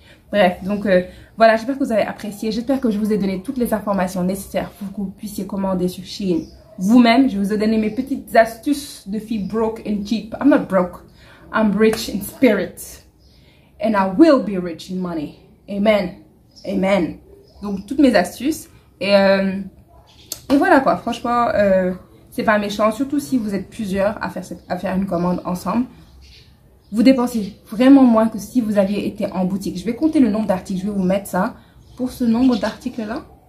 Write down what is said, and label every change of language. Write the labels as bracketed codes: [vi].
[fr] Bref, donc voilà, j'espère que vous avez apprécié, j'espère que je vous ai donné toutes les informations nécessaires pour que vous puissiez commander sur Shein vous-même. Je vous ai donné mes petites astuces de filles [en] broke and cheap. I'm not broke, I'm rich in spirit and I will be rich in money. Amen, amen. [fr] Donc toutes mes astuces et voilà quoi, franchement, c'est pas méchant, surtout si vous êtes plusieurs à faire une commande ensemble. Vous dépensez vraiment moins que si vous aviez été en boutique. Je vais compter le nombre d'articles, je vais vous mettre ça pour ce nombre d'articles là.